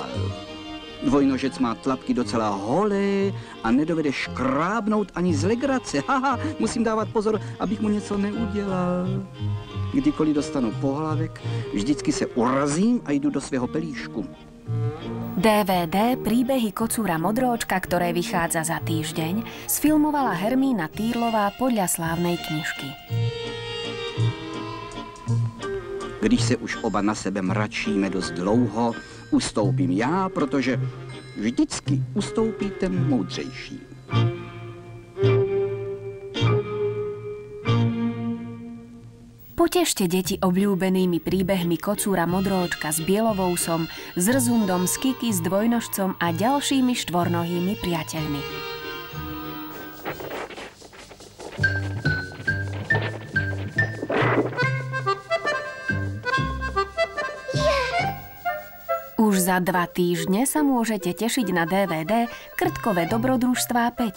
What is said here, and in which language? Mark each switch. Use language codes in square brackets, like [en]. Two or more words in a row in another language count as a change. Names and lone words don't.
[cs] Dvojnožec má tlapky docela holé a nedovede škrábnout ani z legrace. Haha, musím dávat pozor, abych mu něco neudělal. Kdykoliv dostanu pohlavek, vždycky se urazím a jdu do svého pelíšku. [sk] DVD Príbehy kocúra Modroočka, ktoré vychádza za týždeň, sfilmovala Hermína Týrlová podľa slávnej knižky. [cs] Když se už oba na sebe mračíme dost dlouho, ustoupím já, protože vždycky ustoupí ten moudřejší. [sk] Potešte deti obľúbenými príbehmi kocúra Modroočka s Bielovousom, s Rzundom, s Kiki, s Dvojnožcom a ďalšími štvornohými priateľmi. Už za 2 týždne sa môžete tešiť na DVD Krtkové dobrodružstvá 5.